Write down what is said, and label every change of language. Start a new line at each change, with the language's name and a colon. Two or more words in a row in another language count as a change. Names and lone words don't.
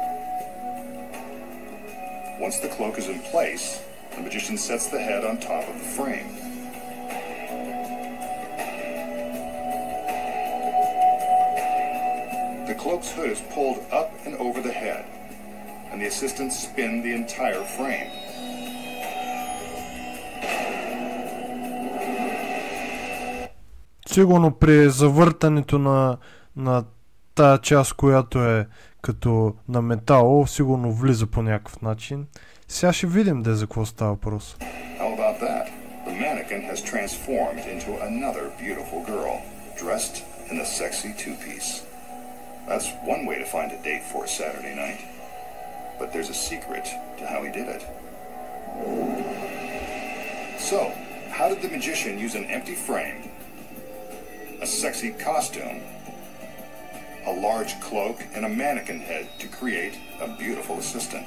English: Once the cloak is in place, the magician sets the head on top of the frame. The cloak's hood is pulled up and over the head, and the assistants spin the entire frame.
Bulgarian: Сигурно при завъртането на тая част, която е като на метал, сигурно влиза по някакъв начин. Сега ще видим за какво става въпрос.
English: How about that? The mannequin has transformed into another beautiful girl, dressed in a sexy two-piece. That's one way to find a date for a Saturday night. But there's a secret to how he did it. So, how did the magician use an empty frame, a sexy costume, a large cloak, and a mannequin head to create a beautiful assistant?